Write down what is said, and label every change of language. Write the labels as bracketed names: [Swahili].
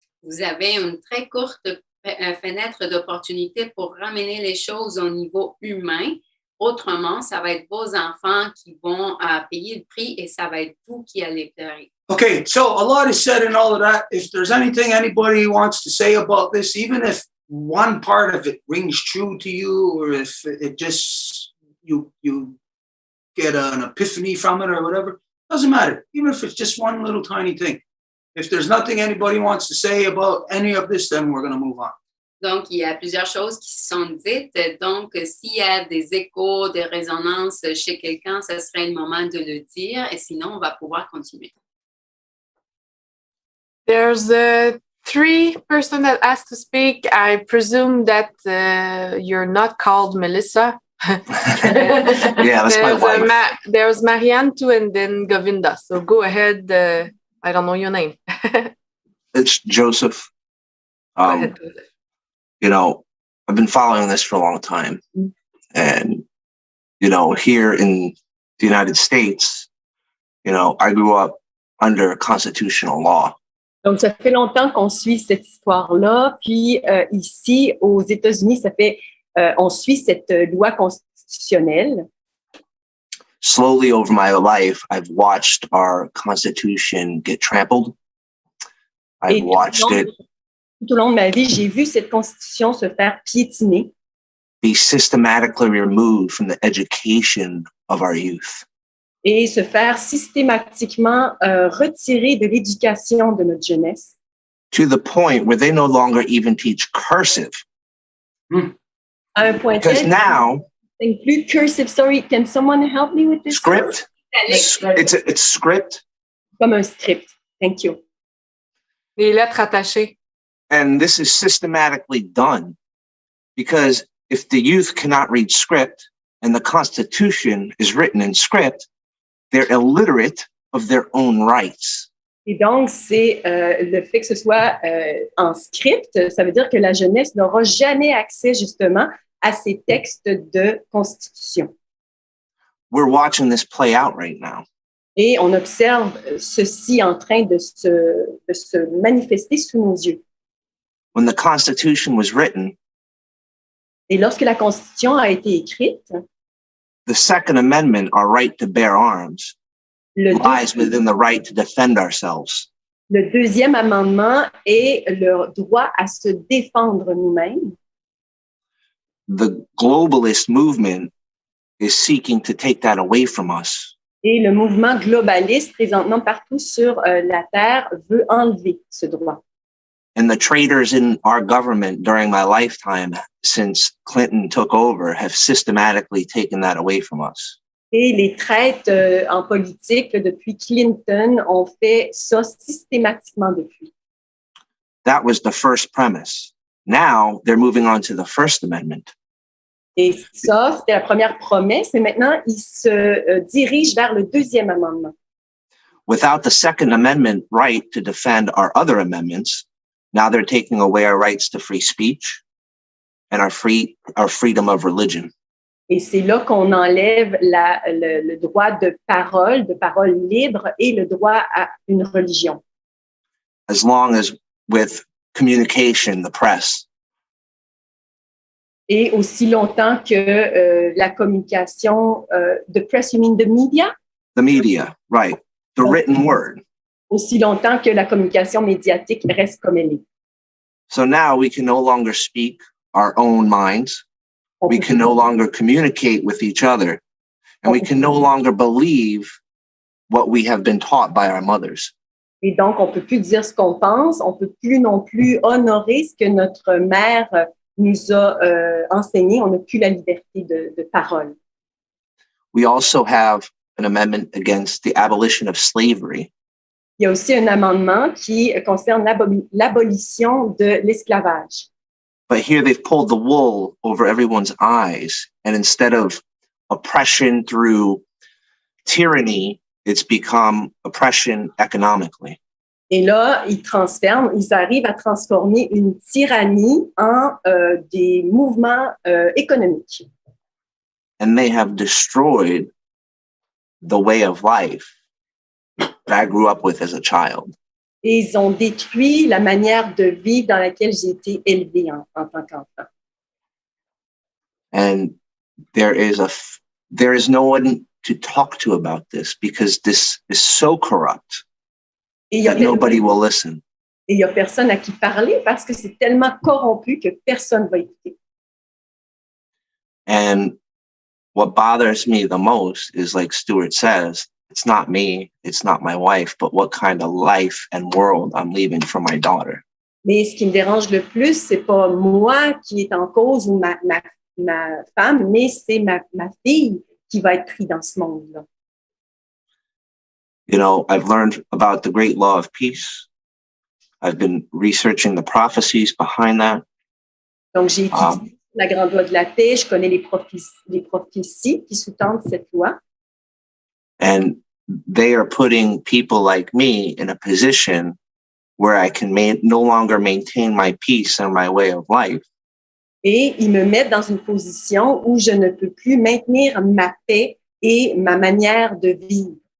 [French] Vous avez une très courte fenêtre d'opportunité pour ramener les choses au niveau humain. Autrement, ça va être vos enfants qui vont payer le prix et ça va être vous qui allez pleurer. [English] Okay, so a lot is said in all of that. If there's anything anybody wants to say about this, even if one part of it rings true to you, or if it just you get an epiphany from it or whatever, doesn't matter. Even if it's just one little tiny thing. If there's nothing anybody wants to say about any of this, then we're going to move on. [French] Donc, il y a plusieurs choses qui sont dites. Donc, s'il y a des échos, des résonances chez quelqu'un, ce serait le moment de le dire. Et sinon, on va pouvoir continuer. [English] There's 3 persons that asked to speak. I presume that you're not called Melissa. Yeah, that's my wife. There's Marianne too, and then Govinda. So go ahead. I don't know your name. It's Joseph. Go ahead, Joseph. You know, I've been following this for a long time. And, you know, here in the United States, you know, I grew up under constitutional law. [French] Donc, ça fait longtemps qu'on suit cette histoire-là. Puis, ici, aux États-Unis, ça fait, on suit cette loi constitutionnelle. [English] Slowly over my life, I've watched our Constitution get trampled. I've watched it. [French] Tout au long de ma vie, j'ai vu cette Constitution se faire piétiner. [English] Be systematically removed from the education of our youth. [French] Et se faire systématiquement retirer de l'éducation de notre jeunesse. [English] To the point where they no longer even teach cursive. [French] À un point [English] Because [French] tel [English] now, include cursive. Sorry, can someone help me with this? script, it's script. [French] Comme un script. [English] Thank you. [French] Les lettres attachées. [English] And this is systematically done because if the youth cannot read script and the Constitution is written in script, they're illiterate of their own rights. [French] Et donc, c'est le fait que ce soit en script, ça veut dire que la jeunesse n'aura jamais accès justement à ces textes de constitution. [English] We're watching this play out right now. [French] Et on observe ceci en train de se manifester sous nos yeux. [English] When the Constitution was written, [French] et lorsque la Constitution a été écrite, [English] the Second Amendment, our right to bear arms, lies within the right to defend ourselves. [French] Le deuxième amendement est le droit à se défendre nous-mêmes. [English] The globalist movement is seeking to take that away from us. [French] Et le mouvement globaliste, présentement partout sur la Terre, veut enlever ce droit. [English] And the traitors in our government during my lifetime, since Clinton took over, have systematically taken that away from us. [French] Et les traîtres en politique depuis Clinton ont fait ça systématiquement depuis. [English] That was the first premise. Now they're moving on to the First Amendment. [French] Et ça, c'était la première promesse, et maintenant, ils se dirigent vers le deuxième amendement. [English] Without the Second Amendment right to defend our other amendments, now they're taking away our rights to free speech and our freedom of religion. [French] Et c'est là qu'on enlève le droit de parole libre et le droit à une religion. [English] As long as with communication, the press. [French] Et aussi longtemps que la communication, [English] the press, you mean the media? The media, right. The written word. [French] Aussi longtemps que la communication médiatique reste comme elle est. [English] So now we can no longer speak our own minds. We can no longer communicate with each other. And we can no longer believe what we have been taught by our mothers. [French] Et donc, on peut plus dire ce qu'on pense. On peut plus non plus honorer ce que notre mère nous a enseigné. On n'a plus la liberté de parole. [English] We also have an amendment against the abolition of slavery. [French] Il y a aussi un amendement qui concerne l'abolition de l'esclavage. [English] But here they've pulled the wool over everyone's eyes, and instead of oppression through tyranny, it's become oppression economically. [French] Et là, ils arrivent à transformer une tyrannie en des mouvements économiques. [English] And they have destroyed the way of life that I grew up with as a child. [French] Et ils ont détruit la manière de vivre dans laquelle j'ai été élevée en tant qu'enfant. [English] And there is no one to talk to about this because this is so corrupt that nobody will listen. [French] Et il n'y a personne à qui parler parce que c'est tellement corrompu que personne ne va écouter. [English] And what bothers me the most is, like Stuart says, it's not me, it's not my wife, but what kind of life and world I'm leaving for my daughter. [French] Mais ce qui me dérange le plus, c'est pas moi qui est en cause ou ma femme, mais c'est ma fille qui va être prise dans ce monde-là. [English] You know, I've learned about the great law of peace. I've been researching the prophecies behind that. [French] Donc, j'ai étudié la grande loi de la paix, je connais les prophéties qui sous-tendent cette loi. [English] And they are putting people like me in a position where I can no longer maintain my peace and my way of life. [French] Et ils me mettent dans une position où je ne peux plus maintenir ma paix et ma manière de vivre.